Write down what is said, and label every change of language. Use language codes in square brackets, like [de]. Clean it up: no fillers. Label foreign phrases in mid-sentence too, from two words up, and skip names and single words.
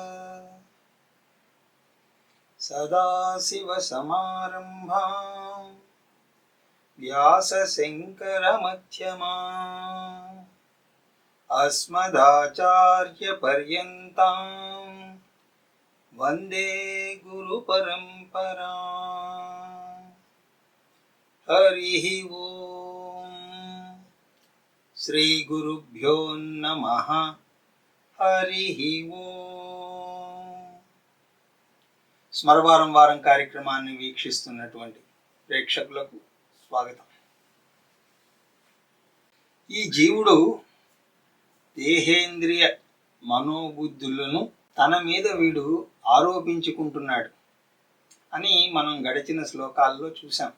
[sa] सदाशिवसमारम्भां व्यासशङ्करमध्यमाम् अस्मदाचार्यपर्यन्तां वन्दे गुरुपरम्पराम्। हरिः ओम्। श्रीगुरुभ्यो नमः। हरिः ओम्। [te] స్మరవారం వారం కార్యక్రమాన్ని వీక్షిస్తున్నటువంటి ప్రేక్షకులకు స్వాగతం. ఈ జీవుడు దేహేంద్రియ మనోబుద్ధులను తన మీద వీడు ఆరోపించుకుంటున్నాడు అని మనం గడిచిన శ్లోకాల్లో చూసాం.